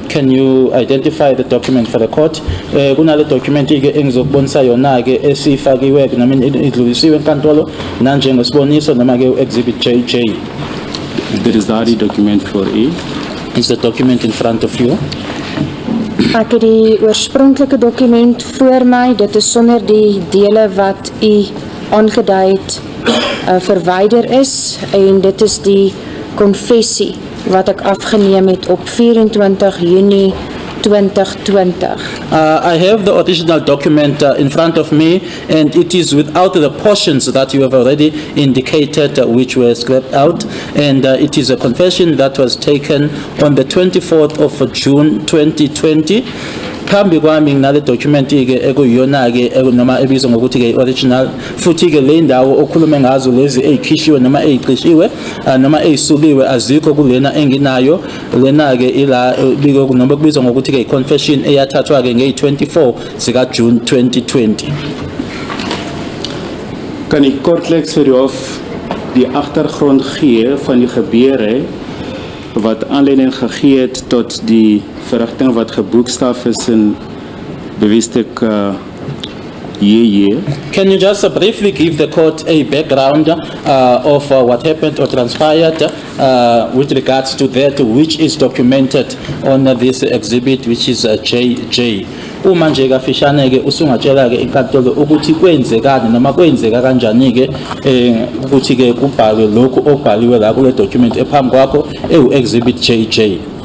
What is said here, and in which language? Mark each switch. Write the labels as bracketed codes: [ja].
[en] Can you identify the document for the court? [zu] Kunale document ke engizokubonisa yona ke esifakiwe noma idlulisiwe enkantolo nanjengesiboniso noma ke Exhibit JJ. [en] There is daardie document for u. Is the document in front of you? [af] Ek het die oorspronklike dokument voor my. Dit is sonder die dele wat u aangedui het verwyder is en dit is die konfessie wat ek afgeneem het op 24 Junie 2020. [en] I have the original document in front of me, and it is without the portions that you have already indicated which were scrapped out, and it is a confession that was taken on the 24th of June 2020. [zu] Phambi kwami nginale document ke ekuyiyona ke noma ebizwa ngokuthi ke original futhi ke le ndawo okhulume ngazo lezi ezikhishiwe noma eziqishiwe noma ezisuliwe azikho kulena enginayo lena ke ila biko noma kubizwa ngokuthi ke confession eyathathwa ke nge-24 zika June 2020. [af] Kan u kortliks vir of die agtergrond gee van die gebeure wat aanleiding gegee het tot die verrigting wat geboekstaaf is in bewijslik JJ? [en] Can you just briefly give the court a background of what happened or transpired with regards to that which is documented on this exhibit, which is JJ? [zu] Uma nje kafishane ke usungatshela ke inkantolo ukuthi kwenzekani noma kwenzeka kanjani ke ukuthi ke kubhalwe lokho obhaliwe la kule document ephambi kwakho exhibit JJ.